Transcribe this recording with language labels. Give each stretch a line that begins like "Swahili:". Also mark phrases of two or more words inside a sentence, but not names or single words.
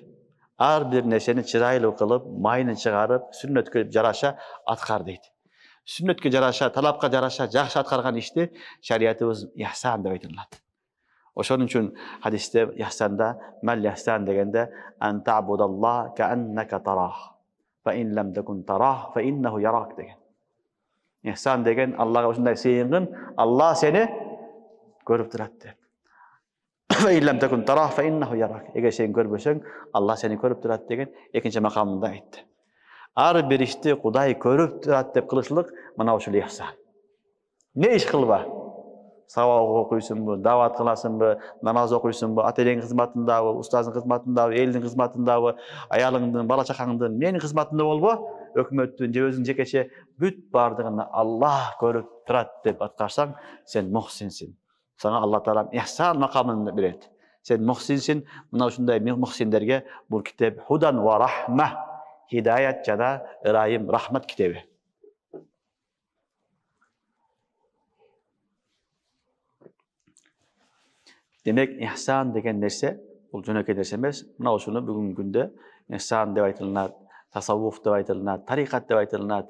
Kyrgyz: Ар бир нерсени чырайлы кылып, майын чыгарып, сүннөткө жараша аткар дейт. Сүннөткө жараша, талапка жараша жакшы аткарган ишти шариятыбыз ихсан деп айтылат. Ошон үчүн хадисте ихсанда, мал ихсан дегенде
Arabic: أن تعبد الله كأنك تراه فإن لم تكن تراه فإنه يراك
Kyrgyz: деген. Ихсан деген Аллага ушундай сыйынгын, Алла сени көрүп турат деп.
Arabic: فإن لم تكن تراه فإنه يراك.
Kyrgyz: Эгер сен көрбөсөң, Алла сени көрүп турат деген экинчи макамында айтты. Ар бир ишти Кудай көрүп турат деп кылышлык мына ушул ихсан. Не иш кылба? Сабак окуйсуңбу, дават кыласыңбы, намаз окуйсуңбу, ата-энеңдин кызматындабы, устаздын кызматындабы, элдин кызматындабы, аялыңдын, бала чакаңдын, менин кызматымда болбо, өкмөттүн же өзүң жекече бүт бардыгын Аллах көрүп турат деп аткарсаң, сен мухсинсин. Сага Алла Таала ихсан макамын берет. Сен мухсинсин, мына ушундай мухсиндерге бул китеп
Arabic: هدى ورحمة,
Kyrgyz: хидаят жана ырайым, рахмат китеби. Демек, ихсан деген нерсе, бул жөнөкөй нерсе эмес. Мына ушуну бүгүнкү күндө ихсан деп айтылат, тасаввуф деп айтылат, тарикат деп айтылат.